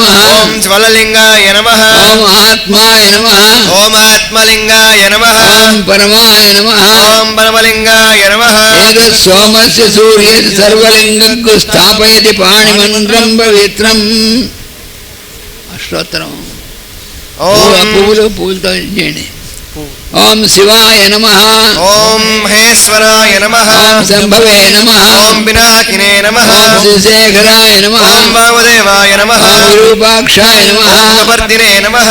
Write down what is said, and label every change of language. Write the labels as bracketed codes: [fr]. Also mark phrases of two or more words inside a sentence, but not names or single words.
[sa] ॐ ज्वललिङ्गाय नमः ॐ आत्माय नमः ॐ आत्मलिङ्गाय नमः ॐ परमाय नमः ॐ परमलिङ्गाय नमः एतत् सोमस्य सूर्यस्य सर्वलिङ्गं स्थापयति पाणिमन्त्रं पवित्रम् అష్టోత్తరం ॐ [te] పువ్వులతో చేయండి [sa] ఓం శివాయ నమః. ఓం మహేశ్వరాయ నమః. ఓం శంభవే నమః. ఓం పినాకినే నమః. ఓం శ్రీశేఖరాయ నమః. ఓం వామదేవాయ నమః. ఓం విరూపాక్షాయ నమః. ఓం కపర్దినే నమః.